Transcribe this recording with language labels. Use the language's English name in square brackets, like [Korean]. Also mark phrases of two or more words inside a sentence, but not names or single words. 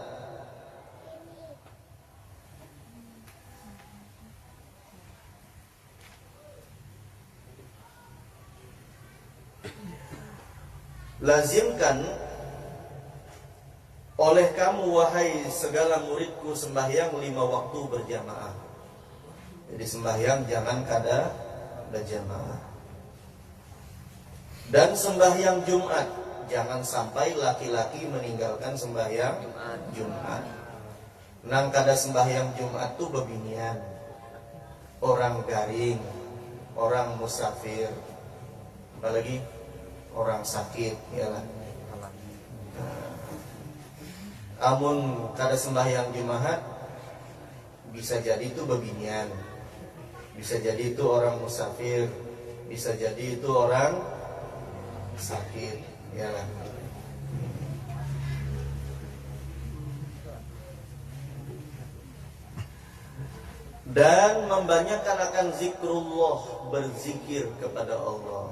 [Indonesian] lazimkan oleh kamu wahai segala muridku sembahyang 5 waktu berjamaah. Jadi sembahyang jangan kada berjamaah. Dan sembahyang Jumat, jangan sampai laki-laki meninggalkan sembahyang Jumat. [Banjar] Nang kada sembahyang Jumat tuh bebinian, orang garing, orang musafir, apalagi orang sakit, ya lah. Amun kada sembahyang Jumat, bisa jadi itu bebinian, [Indonesian] bisa jadi itu orang musafir, bisa jadi itu orang sakit, ya lah. Dan membanyakkan akan zikrullah, berzikir kepada Allah.